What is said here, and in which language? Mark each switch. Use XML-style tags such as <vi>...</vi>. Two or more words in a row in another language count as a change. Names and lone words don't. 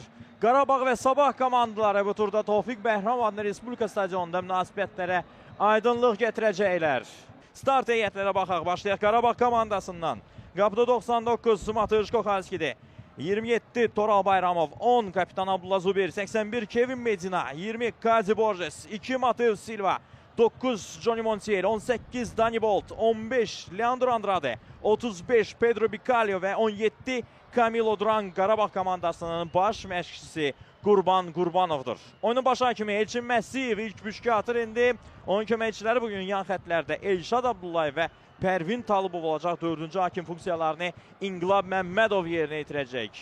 <az>Qarabağ və Sabah komandaları bu turda Tofiq Bəhram adlı Respublika stadionunda münasibətlərə aydınlıq gətirəcəklər. Start heyətlərə baxaq. Başlayaq Qarabağ komandasından. Qapıda 99 Mateusz Kohalski'dir. 27 Toral Bayramov, 10 kapitan Abdullah Zubir, 81 Kevin Medina, 20 Kazi Borges, 2 Mateus Silva, 9 Johnny Montiel, 18 Dani Bolt, 15 Leandro Andrade, 35 Pedro Bicalho və 17 Camilo Duran Qarabağ komandasının baş məşqçisi Qurban Qurbanovdur. Oyunun baş hakimi Elçin Məhsiyev ilk büşkü atır indi. Onun köməkçiləri bugün yan xətlərdə Elşad Abdullayev və Pərvin Talıbov olacaq. 4-cü hakim funksiyalarını İnqilab Məmmədov yerinə yetirəcək.</az>